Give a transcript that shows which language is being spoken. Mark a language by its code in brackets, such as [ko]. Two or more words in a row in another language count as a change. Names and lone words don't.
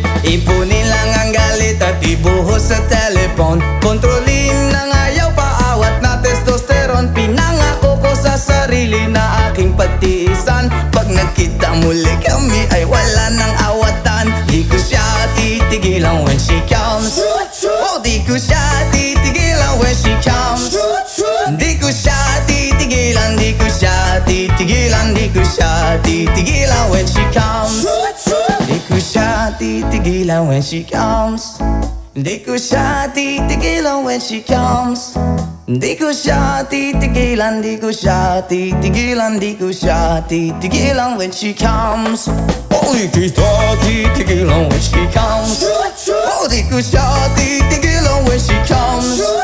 [tl] Ipunin lang ang galit at ibuhos sa telepon, kontrolin ng ayaw, paawat na testosterone. Pinangako ko sa sarili na aking pagtiisan, pag nagkita muli kami ay wala nang awatan. Di ko siya titigilan [en] when she comes, [tl] oh di ko siya titigilan [en] when she comes. [tl] Di ko siya titigilan, di ko siya titigilan, di ko siya titigilan [en] when she comes. [tl] Di ko siya titigilan [en] when she comes. [tl] Di ko siya titigilan [en] when she comes. [tl] Di ko siya titigilan, di ko siya titigilan, di ko siya titigilan [en] when she comes. [tl] Oh, di ko siya titigilan [en] when she comes. [tl] Oh, di ko siya titigilan [en] when she comes.